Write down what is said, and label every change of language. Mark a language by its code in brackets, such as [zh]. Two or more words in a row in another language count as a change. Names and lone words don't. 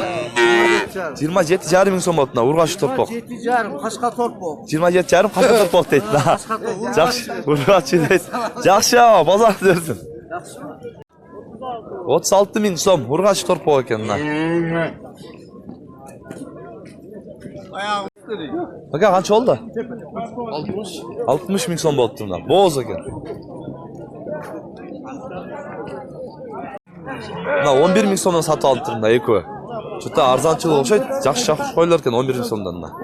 [ky] 27,5 миң сом болуп мына. Ургач торпок. 27,5 кашка торпок. 27,5 кашка торпок дейт. Жакшы, ургач дейт. Жакшы, базарды берсин. 36 миң сом ургач торпок экен мына. [uz] Aka qancha oldu? 60 ming so'm bo'libdi bundan. Bo'z ekan. Mana 11 ming so'mdan sotib olib turibman eko. Juda arzonchilik o'xshaydi. Yaxshi qo'ylar ekan 11 ming so'mdan.